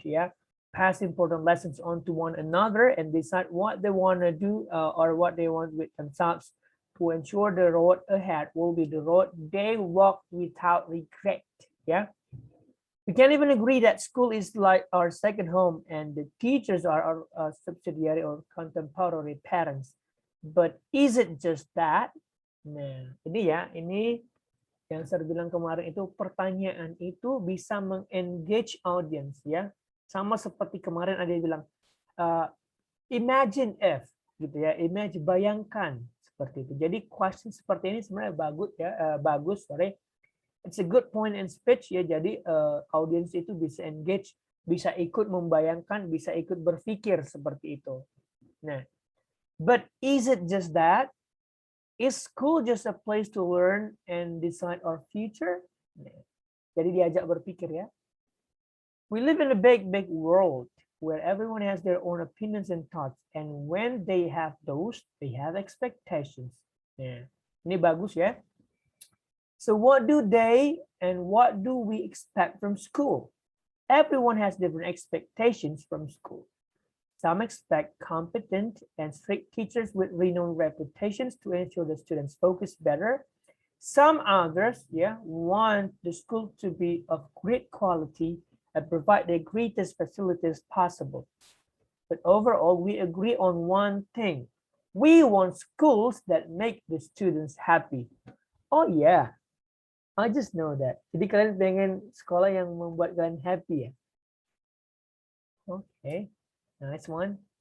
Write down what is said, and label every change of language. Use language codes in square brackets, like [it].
[en] Yeah, pass important lessons on to one another and decide what they want to do or what they want with themselves to ensure the road ahead will be the road they walk without regret. Yeah, we can even agree that school is like our second home and the teachers are our subsidiary or contemporary parents. But is it just that? [id] Nah, ini yang saya bilang kemarin itu, pertanyaan itu bisa mengengage audience ya. Sama seperti kemarin ada yang bilang [en] imagine if [id] gitu ya, imagine, bayangkan seperti itu. Jadi question seperti ini sebenarnya bagus sorry. [en] It's a good point in speech ya. [id] Jadi audience itu bisa engage, bisa ikut membayangkan, bisa ikut berpikir seperti itu. [en] Nah, but is it just that? Is school just a place to learn and decide our future? [id] Jadi diajak berpikir ya. [en] We live in a big world where everyone has their own opinions and thoughts, and when they have those, they have expectations. [id] Nah, ini bagus ya. [en] So what do they and what do we expect from school? Everyone has different expectations from school. Some expect competent and strict teachers with renowned reputations to ensure the students focus better. Some others, want the school to be of great quality and provide the greatest facilities possible. But overall, we agree on one thing. We want schools that make the students happy. Oh yeah, I just know that. [id] Jadi kalian pengen sekolah yang membuat kalian happy ya? Oke. [en] Nice one.